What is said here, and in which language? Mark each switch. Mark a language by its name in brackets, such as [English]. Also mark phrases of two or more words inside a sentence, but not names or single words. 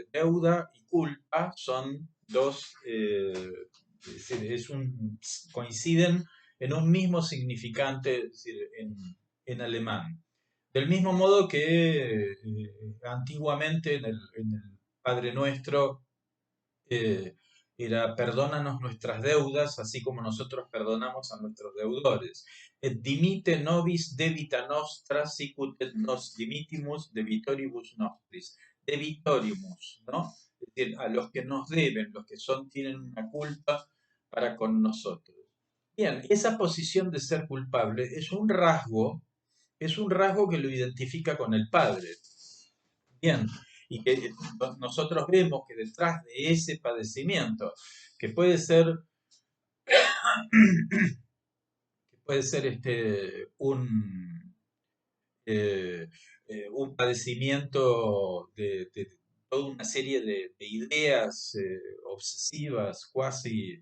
[Spanish] Deuda y culpa son dos, es decir, coinciden en un mismo significante, es decir, en alemán. Del mismo modo que antiguamente en el Padre Nuestro eh, era perdónanos nuestras deudas, así como nosotros perdonamos a nuestros deudores. [Latin] Et dimite nobis debita nostra, sicut et nos dimitimus debitoribus nostris. [Spanish] Debitorimus, ¿no? Es decir, a los que nos deben, los que tienen una culpa para con nosotros. Bien, esa posición de ser culpable es un rasgo que lo identifica con el Padre. Bien, y que nosotros vemos que detrás de ese padecimiento, que puede ser un padecimiento de toda una serie de ideas obsesivas, cuasi